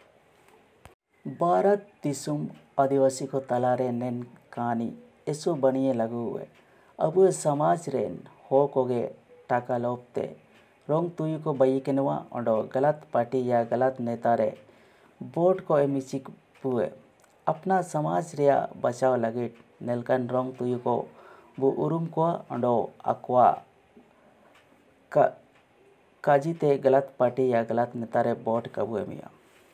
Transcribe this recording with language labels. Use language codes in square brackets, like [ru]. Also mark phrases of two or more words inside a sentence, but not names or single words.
[sat] भारत दिसुम आदिवासी को तलारे नेन कहानी एसु बनिए लगू हुए अब समाज रेन हो कोगे टाका लोपते रोंग तुयु को बई केनवा ओंडो [hi] गलत पार्टी या गलत नेता [sat] रे वोट को एमिचिक पुए अपना समाज रे बचाव लगित नेलकन रोंग तुयु को बु उरुम को ओंडो अक्वा काजीते [hi] गलत पार्टी या गलत नेता [sat] रे वोट कबू एमिया।